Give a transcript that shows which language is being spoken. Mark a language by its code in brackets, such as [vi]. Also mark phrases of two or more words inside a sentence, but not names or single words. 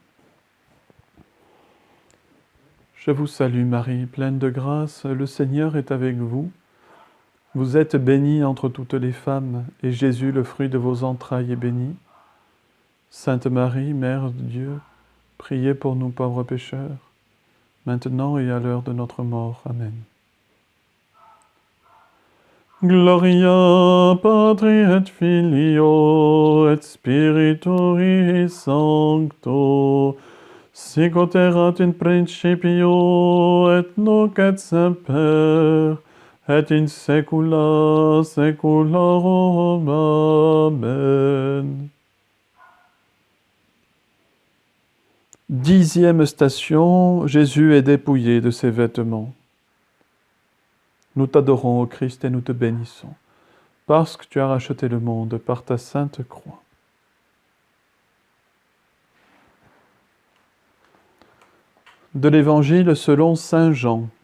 [fr] Je vous salue Marie, pleine de grâce, le Seigneur est avec vous. Vous êtes bénie entre toutes les femmes, et Jésus, le fruit de vos entrailles, est béni. Sainte Marie, Mère de Dieu, priez pour nous pauvres pécheurs, maintenant et à l'heure de notre mort. Amen. [la] Gloria Patri et Filio et Spirituri Sancto, sicut erat in principio et nunc et semper, et in saecula saeculorum. Amen. [fr] 10e station, Jésus est dépouillé de ses vêtements. Nous t'adorons, ô Christ, et nous te bénissons, parce que tu as racheté le monde par ta sainte croix. De l'Évangile selon saint Jean.